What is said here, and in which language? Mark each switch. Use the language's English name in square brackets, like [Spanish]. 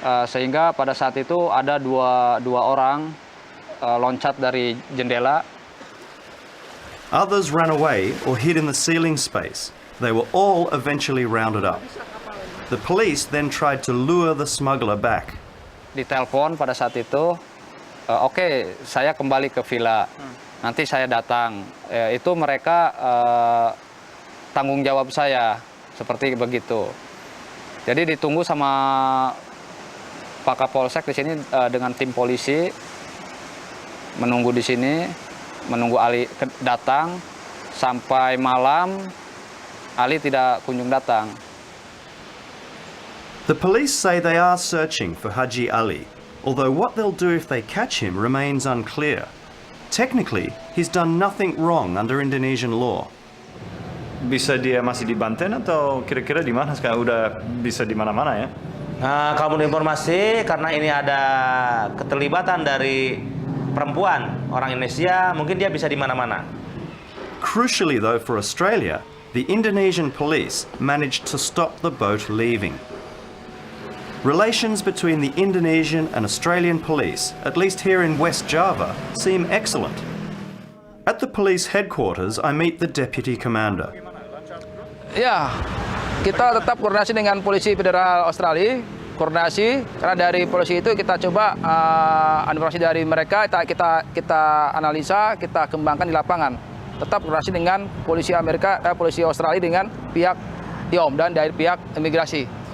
[Indonesian] Sehingga pada saat itu ada dua orang loncat dari jendela. [English] Others ran away or hid in the ceiling space. They were all eventually rounded up. The police then tried to lure the smuggler back. [Indonesian] Ditelepon pada saat itu, oke, saya kembali ke villa, nanti saya datang. Itu mereka tanggung jawab saya, seperti begitu. Jadi ditunggu sama Pak Kapolsek di sini dengan tim polisi, menunggu di sini, menunggu Ali datang sampai malam. Ali tidak kunjung datang. [English] The police say they are searching for Haji Ali, although what they'll do if they catch him remains unclear. Technically, he's done nothing wrong under Indonesian law. [Indonesian] Bisa dia masih di Banten atau kira-kira di mana sekarang? Udah bisa di mana-mana ya? Nah, kalau menurut informasi, karena ini ada keterlibatan dari perempuan orang Indonesia, mungkin dia bisa di mana-mana. [English] Crucially though for Australia, the Indonesian police managed to stop the boat leaving. Relations between the Indonesian and Australian police, at least here in West Java, seem excellent. At the police headquarters, I meet the deputy commander. [Indonesian] Ya, kita tetap koordinasi dengan Polisi Federal Australia, koordinasi karena dari polisi itu kita coba informasi dari mereka kita analisa, kita kembangkan di lapangan. Tetap koordinasi dengan polisi polisi Australia dengan pihak IOM dan dari pihak imigrasi.